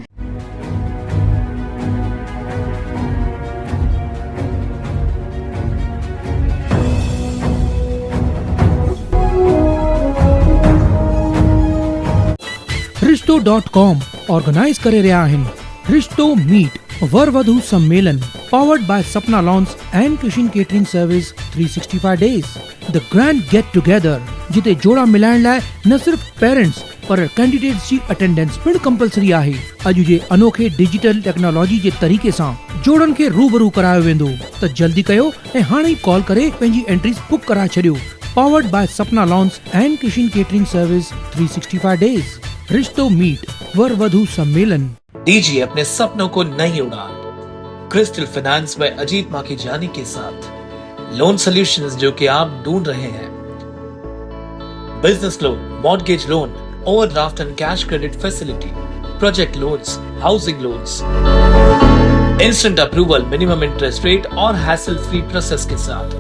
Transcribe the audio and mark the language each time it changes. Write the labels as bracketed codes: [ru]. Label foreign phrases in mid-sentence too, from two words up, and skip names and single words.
[sd] रिश्तो.com ऑर्गेनाइज करे रहा आहिनि रिश्तो मीट वर वधू सम्मेलन [en] powered by Sapna Lawns and Kishin Catering Service 365 days. The grand get together [sd] जिते जोड़ा मिलाइण लाइ न सिर्फ पेरेंट्स पर कैंडिडेट्स जी अटेंडेंस पिण कंपलसरी आहे। अॼु जे अनोखे [en] digital technology [sd] जे तरीक़े सां जोड़न खे रूबरू करायो वेंदो त जल्दी कयो ऐं हाणे ई कॉल करे पंहिंजी एंट्रीज बुक कराए छॾियो। [en] Powered by Sapna Lawns and Kishin Catering Service 365 days. [sd] रिश्तो मीट वर वधू सम्मेलन। [hi] दीजिए अपने सपनों को नई उड़ान क्रिस्टल फाइनेंस व अजीत माखीजानी के साथ। [en] loan solutions [hi] जो कि आप ढूंढ रहे हैं, [en] business loan, mortgage loan, overdraft and cash credit facility, project loans, housing loans, instant approval, minimum interest rate [hi] और [en] hassle free process [hi] के साथ।